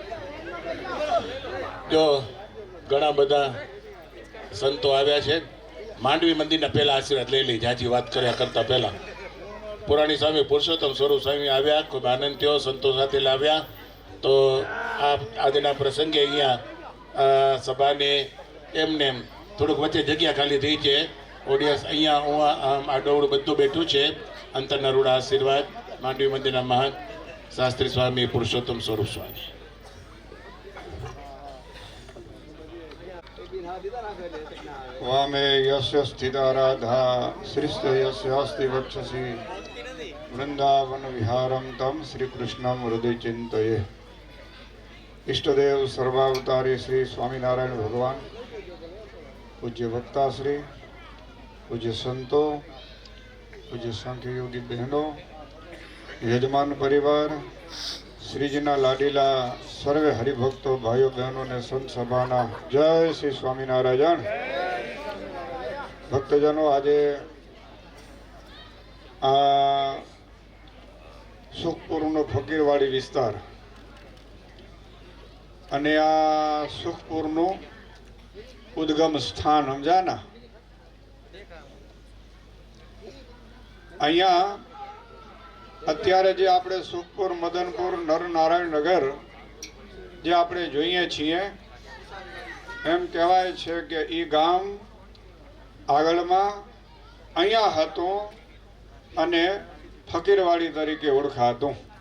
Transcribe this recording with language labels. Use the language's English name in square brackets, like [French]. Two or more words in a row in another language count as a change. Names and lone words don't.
[Gujarati] જો ઘણા બધા સંતો આવ્યા છે માંડવી મંદિરના પહેલા આશીર્વાદ લઈ લઈ જાજી વાત કર્યા કરતા પહેલા પુરાણી સ્વામી પુરુષોત્તમ સ્વરૂપ સ્વામી આવ્યા ખૂબ આનંદ થયો સંતો સાથે લાવ્યા તો આ આજના પ્રસંગે અહીંયા સભાને એમને થોડુંક વચ્ચે જગ્યા ખાલી થઈ છે ઓડિયન્સ અહીંયા હું આ ડોળું બધું બેઠું છે અંતરના રૂડા આશીર્વાદ માંડવી મંદિરના મહંત શાસ્ત્રી સ્વામી પુરુષોત્તમ સ્વરૂપ સ્વામી [Sanskrit] वामे यस्य स्थिता राधा श्रीस्थ यस्यास्ति वक्षसि वृंदावन विहारम तम श्री कृष्णम हृदय चिंतये [Gujarati] ઇષ્ટદેવ સર્વાવતારી શ્રી સ્વામીનારાયણ ભગવાન પૂજ્ય વક્તા શ્રી પૂજ્ય સંતો પૂજ્ય સાંખ્ય યોગી બહેનો યજમાન પરિવાર શ્રીજીના લાડીલા સર્વે હરિભક્તો ભાઈઓ બહેનો ને સંત સભાના જય શ્રી સ્વામીનારાયણ भक्तजनों આજે આ સુખપુરનો ફકીરવાડી વિસ્તાર અને આ સુખપુરનું ઉદ્ગમ સ્થાન સમજ્યા ને. અહીંયા અત્યારે જે આપણે સુખપુર, મદનપુર, નરનારાયણ નગર જે આપણે જોઈએ છીએ, એમ કહેવાય છે કે એ ગામ આગળમાં અહીંયા હતું અને ફકીરવાડી તરીકે ઓળખાતું.